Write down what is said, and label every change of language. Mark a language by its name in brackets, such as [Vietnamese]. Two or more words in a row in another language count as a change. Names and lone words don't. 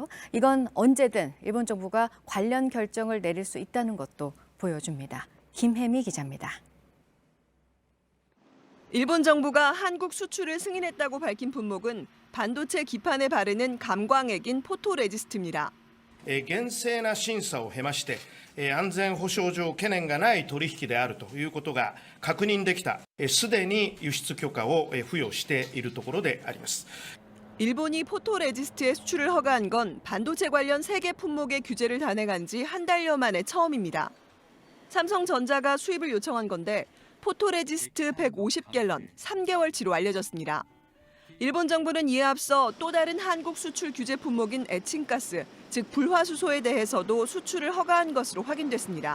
[Korean] 이건 언제든 일본 정부가 관련 결정을 내릴 수 있다는 것도 보여줍니다. 김혜미 기자입니다. 일본 정부가 한국 수출을 승인했다고 밝힌 품목은 반도체 기판에 바르는 감광액인 포토레지스트입니다. [Japanese] 厳正な審査を経まして安全保障上懸念がない取引であるということが確認できた、すでに輸出許可を付与しているところであります。 [Korean] 일본이 포토레지스트의 수출을 허가한 건 반도체 관련 3개 품목의 규제를 단행한 지 한 달여 만에 처음입니다. 삼성전자가 수입을 요청한 건데 포토레지스트 150갤런, 3개월치로 알려졌습니다. 일본 정부는 이에 앞서 또 다른 한국 수출 규제 품목인 에칭가스, 즉 불화수소에 대해서도 수출을 허가한 것으로 확인됐습니다.